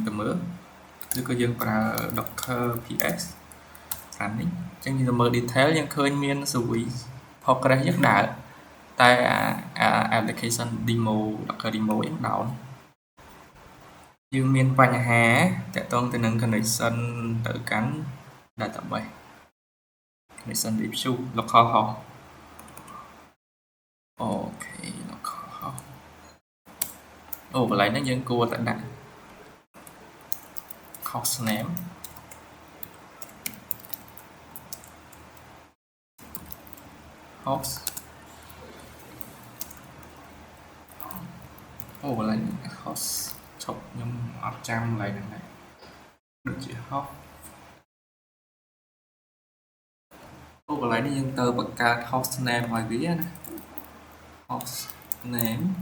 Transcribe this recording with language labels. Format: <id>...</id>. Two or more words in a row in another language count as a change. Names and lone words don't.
<km>ទៅមើលឬក៏យើងប្រើ</km> <en>Docker ps</en> <km>ខាងនេះអញ្ចឹងយើងទៅមើល detail យើងឃើញមាន</km> <en>service Postgres</en> <km>យើងដើរតែ</km> <en>application demo Docker demo</en> <km>យើង down យើងមានបញ្ហាតាក់ទងទៅនឹង connection ទៅកាន់</km> <en>database connection issue local host</en> <km>អូខេ</km> <en>local host</en> <km>អូកន្លែងហ្នឹងយើងគួរតែដាក់</km> <en>host name</en> <km>host អូកន្លែង host ឈប់ខ្ញុំអត់ចាំកន្លែងហ្នឹងដែរដូចជា host អូកន្លែងនេះយើងទៅបង្កើត</km> <en>host name</en> <km>ឲ្យវាណា</km> <en>host name</en>